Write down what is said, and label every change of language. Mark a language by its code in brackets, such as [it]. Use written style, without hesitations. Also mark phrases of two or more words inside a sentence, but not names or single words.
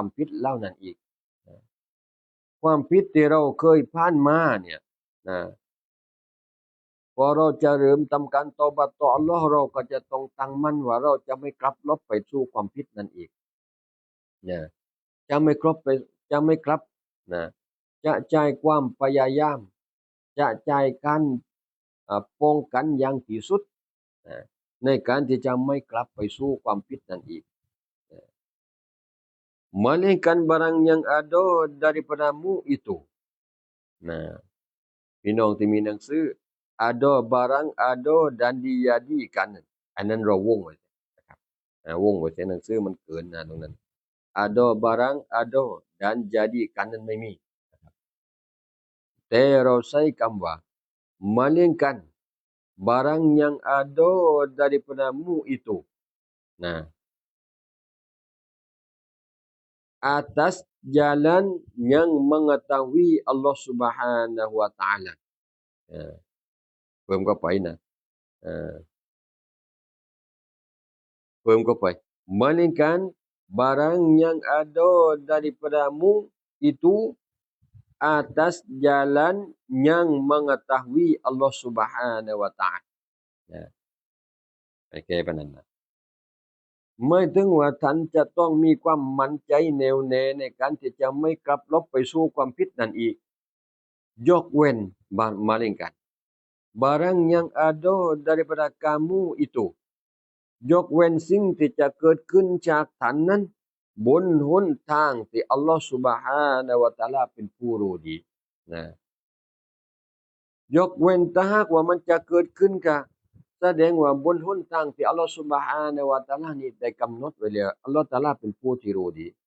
[th] ผิดเหล่านั้นอีกความผิดที่เราเคยผ่านมาเนี่ยนะพอเราจะเริ่มทำการตอบัตต่ออัลลอฮ์เราก็จะต้องตั้งมั่นว่าเราจะไม่กลับลบไปสู่ความผิดนั้นอีกนะจะไม่กลับไปจะไม่กลับนะจะใจความพยายามจะใจการป้องกันอย่างที่สุดในการที่จะไม่กลับไปสู่ความผิดนั้นอีก [ms] melainkan barang yang ada daripadamu itu [th] นะพี่น้องที่มีหนังสือ [ms] ada barang ada dan dijadikan [th] อันนั้นเราวงไว้นะครับวงไว้ในหนังสือมันเกินนะตรงนั้น [ms] ada barang ada dan jadikan [th] นั้นไม่มีแต่เราใช้คำว่า [ms] melainkan barang yang ada daripadamu itu นะ atas jalan yang mengetahui Allah [ar] سبحانه وتعالى [th] เพิ่มเข้าไปนะเพิ่มเข้าไป [ms] melainkan barang yang ada daripadamu itu atas jalan yang mengetahui Allah [ar] سبحانه وتعالى [th] โอเคปะนั้นนะไม่ถึงว่าท่านจะต้องมีความมั่นใจแน่วแน่ในการที่จะไม่กลับลบไปสู่ ความผิดนั้นอีกยกเว้น [ms] malingkan barang yang ada daripada kamu itu [th] ยกเว้นสิ่งที่จะเกิดขึ้นจากท่านนั้นบนหนทางที่อัลลอฮฺ [ar] سبحانه وتعالى [th] เป็นผู้รู้ดีนะยกเว้นถ้าหากว่ามันจะเกิดขึ้นกับแสดงว่าบนหนทางที่อัลลอฮฺ [ar] سبحانه وتعالى [th] นี่ได้กำหนดไว้แล้วอัลลอฮฺตะอาลาเป็นผู้ที่รู้ดี